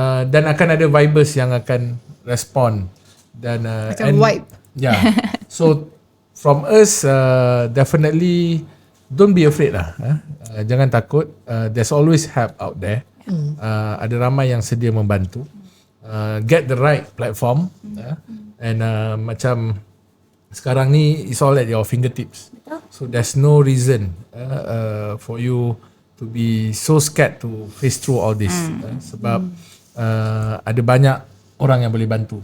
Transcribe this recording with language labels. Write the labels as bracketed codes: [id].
[ms] Dan akan ada vibers yang akan respond dan Akan wipe. [en] Yeah. So from us, definitely don't be afraid lah. [ms] Jangan takut. [en] There's always help out there. [ms] Ada ramai yang sedia membantu. [en] Get the right platform. And [ms] macam sekarang ni, [en] it's all at your fingertips. So there's no reason for you to be so scared to face through all this. [ms] Sebab ada banyak orang yang boleh bantu.